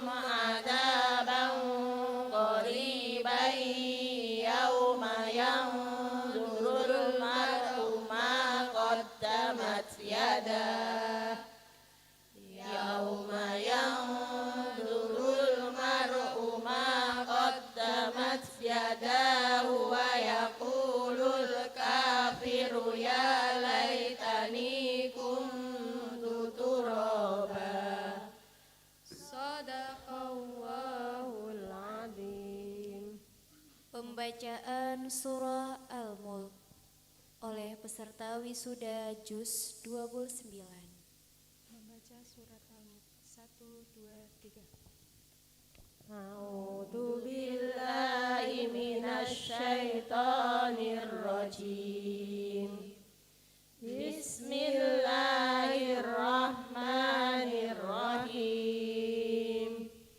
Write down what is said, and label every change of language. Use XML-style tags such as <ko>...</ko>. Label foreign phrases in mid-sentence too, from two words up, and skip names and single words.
<ar>عذابا قريبا يوم ينظر المرء ما قدمت يداه يوم ينظر المرء ما قدمت يداه ويقول الكافر يا ليتني كنت ترابا صدق الله العظيم.</ar> <id>Pembacaan surah Al-Mulk oleh peserta wisuda Juz 29. Membaca surat Al-Mulk 1, 2, 3.</id> <ar>أعوذ بالله من الشيطان الرجيم. بسم الله الرحمن الرحيم.</ar>